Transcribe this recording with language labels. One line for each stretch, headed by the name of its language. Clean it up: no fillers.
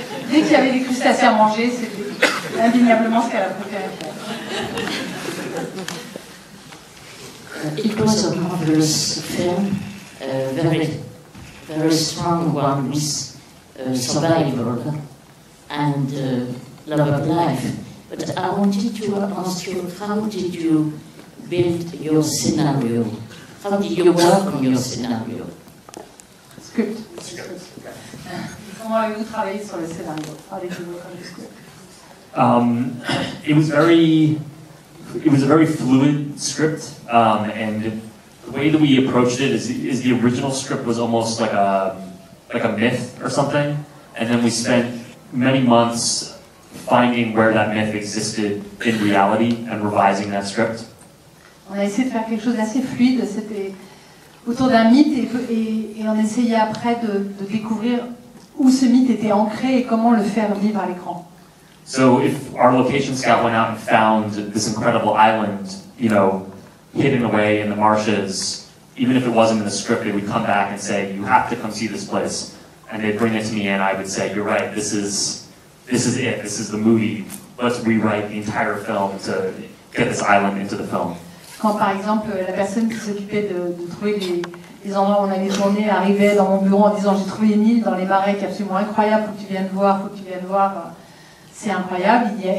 French: Dès qu'il y avait des crustacés à manger, c'était indéniablement ce qu'elle a préféré faire.
English: It was a marvelous film, very strong one with survival and love of life. But I wanted to ask you, how did you build your scenario? How did you work on your scenario? Script.
French: Comment avez-vous travaillé sur le scénario?
English: How did you work on the script? It was a very fluid script, and the way that we approached it is the original script was almost like a myth or something, and then we spent many months finding where that myth existed in reality and revising that script.
French: On a essayé de faire quelque chose d'assez fluide, c'était autour d'un mythe et on essayait après de découvrir où ce mythe était ancré et comment le faire vivre à l'écran.
English: So if our location scout went out and found this incredible island, hidden away in the marshes, even if it wasn't in the script, they would come back and say, you have to come see this place. And they'd bring it to me and I would say, you're right, this is it, this is the movie. Let's rewrite the entire film to get this island into the film.
French: Quand par exemple la personne qui s'occupait de trouver les endroits où on allait tourner arrivait dans mon bureau en disant j'ai trouvé une île dans les marais qui est absolument incroyable, faut que tu viennes voir, c'est incroyable.